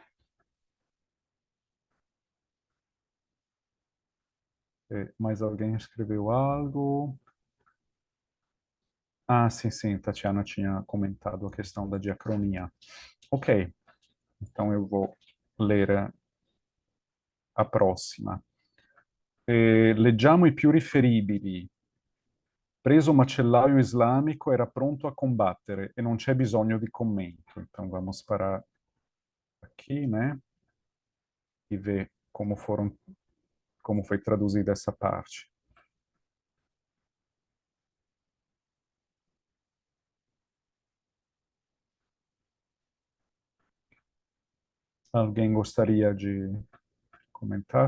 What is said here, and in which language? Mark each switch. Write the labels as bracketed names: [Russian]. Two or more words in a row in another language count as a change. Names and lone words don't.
[Portuguese] Mais alguém escreveu algo? Ah, sim, sim. Tatiana tinha comentado a questão da diacronia. Ok. Então, eu vou ler a próxima. [Italian] Leggiamo i più riferibili. Preso un macellaio islamico, era pronto a combattere e non c'è bisogno di commento. [Portuguese] Então vamos para aqui, né? E ver como foi traduzida essa parte. Alguém gostaria de comentar?